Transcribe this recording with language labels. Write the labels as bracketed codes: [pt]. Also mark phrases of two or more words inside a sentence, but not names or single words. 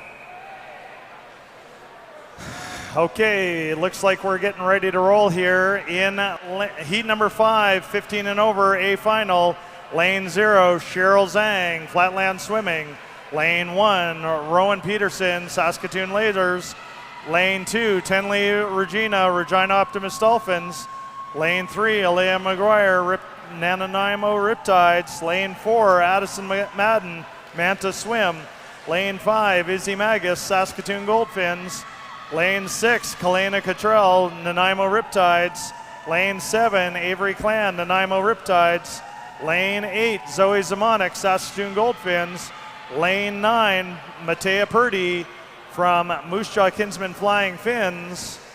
[en] Okay, it looks like we're getting ready to roll here in heat number 5, 15 and over, A final. Lane 0, Cheryl Zhang, Flatland Swimming. Lane 1, Rowan Peterson, Saskatoon Lasers. Lane 2, Tenley Regina, Regina Optimus Dolphins. Lane 3, Alea McGuire, Nanaimo Riptides. Lane 4, Addison Madden, Manta Swim. Lane 5, Izzy Magus, Saskatoon Goldfins. Lane 6, Kalena Cottrell, Nanaimo Riptides. Lane 7, Avery Clan, Nanaimo Riptides. Lane 8, Zoe Zamonic, Saskatoon Goldfins. Lane 9, Matea Purdy from Moose Jaw Kinsman Flying Fins.